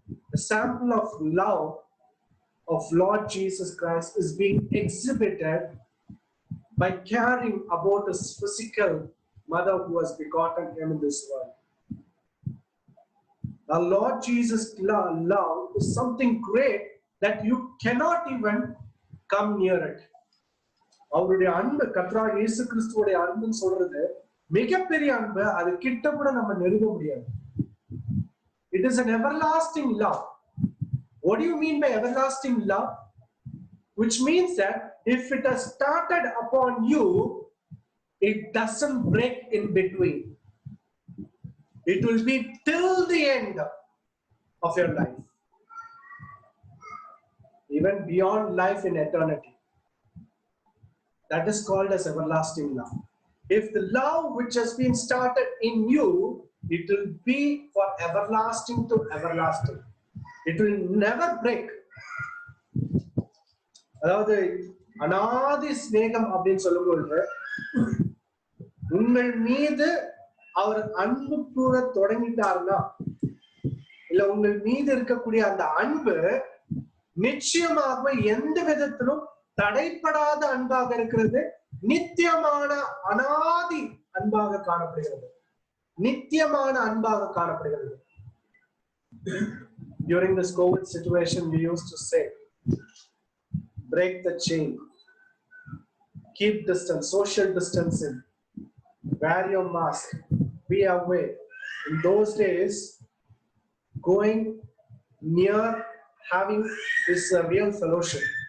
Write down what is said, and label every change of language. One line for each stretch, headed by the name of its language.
English: The sample of love of Lord Jesus Christ is being exhibited by caring about his physical mother who has begotten him in this world. The Lord Jesus' love is something great that you cannot even come near it.
Tamil: அவருடைய அன்பு கர்த்தராகிய இயேசு கிறிஸ்துவோட அன்புன்னு சொல்றது மிகப்பெரிய அன்பு. அது கிட்ட கூட நம்ம நெருங்க முடியாது.
English: It is an everlasting love. What do you mean by everlasting love? Which means that if it has started upon you, it doesn't break in between. It will be till the end of your life, even beyond life in eternity. That is called as everlasting love. If the love which has been started in you, it will be for everlasting to everlasting. It will never break.
Tamil: அதாவது அநாதி ஸ்நேகம் அப்படின்னு சொல்லும்போது உங்கள் மீது அவர் அன்பு கூற தொடங்கிட்டாருன்னா இல்ல உங்கள் மீது இருக்கக்கூடிய அந்த அன்பு நிச்சயமாக எந்த விதத்திலும் தடைப்படாத அன்பாக இருக்கிறது. நித்தியமான அநாதி அன்பாக காணப்படுகிறது. நித்தியமான அன்பாக காணப்படுகிறது.
English: During this COVID situation, we used to say, break the chain, keep distance, social distancing, wear your mask, be away. In those days, going near having is a real fellowship.